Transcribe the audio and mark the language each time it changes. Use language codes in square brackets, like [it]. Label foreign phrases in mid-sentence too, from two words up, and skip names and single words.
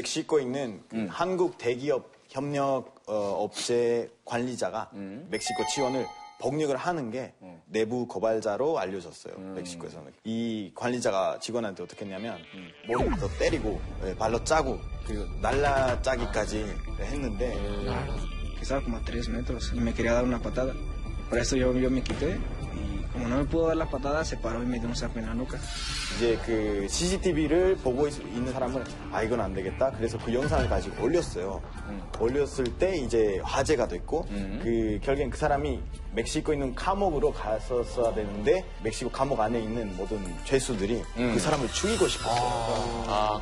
[ko] 멕시코에 있는 한국 대기업 협력 업체 관리자가 멕시코 지원을 폭력을 하는 게 내부 고발자로 알려졌어요. 멕시코에서는. 이 관리자가 직원한테 어떻게 했냐면 머리부터 때리고 발로 짜고 그리고 날라짜기까지 했는데 [es] Pesaba como 3 metros y me quería dar una patada. Por eso yo me quité y como no me pudo dar la patada se paró y me dio un zape en la nuca. [ko] 이제 그 CCTV를 보고 있는 사람은 아 이건 안 되겠다. 그래서 그 영상을 가지고 올렸어요. 올렸을 때 이제 화제가 됐고 그 결국엔 그 사람이 멕시코에 있는 감옥으로 갔었어야 되는데 멕시코 감옥 안에 있는 모든 죄수들이 그 사람을 죽이고 싶었어요.